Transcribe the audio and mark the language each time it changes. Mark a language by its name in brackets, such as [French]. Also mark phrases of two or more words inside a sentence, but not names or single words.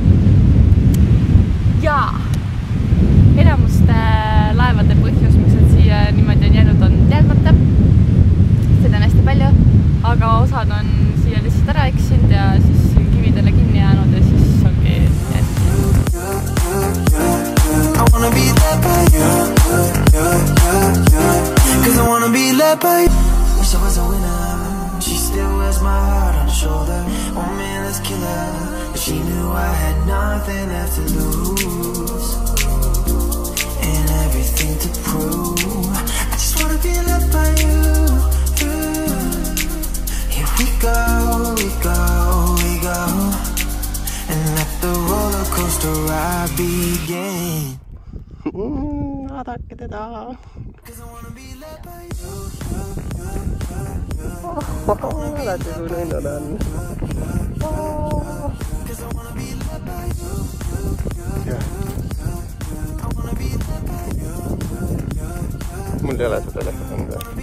[Estonian] Ja enamuste laevade põhjus, miks nad siia niimoodi on jäänud, on teadmata. Seda on hästi palju, aga osad on siia lihtsalt ära eksinud ja siis kividele kinni jäänud ja siis ongi [English] I wanna be led by you. Cause I wanna be led by you. Wish I was a winner. She still wears my heart on her shoulder. Oh man, let's kill her. But she knew I had nothing left to lose and everything to prove. I just wanna be led by you. Here we go, we go, we go, and let the roller coaster ride begin. [Estonian] Vaadake teda. Vaadake, kui nõnnad on. Mul ei ole seda telefoni.